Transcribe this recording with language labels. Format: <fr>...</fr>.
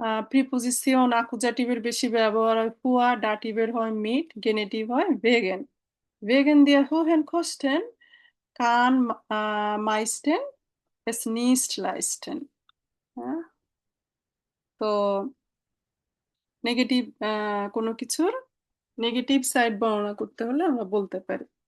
<bn>Preposition আকুজাটিভের বেশি ব্যবহার হয় ফুয়া, ডাটিভের হয় মিট, গেনেটিভ হয় vegan.</bn> <de>Wegen der hohen Kosten kann meisten es nicht leisten.</de> <bn>হ্যাঁ, তো নেগেটিভ কোনো কিছুর নেগেটিভ সাইড বর্ণনা করতে হলে আমরা বলতে পারি।</bn>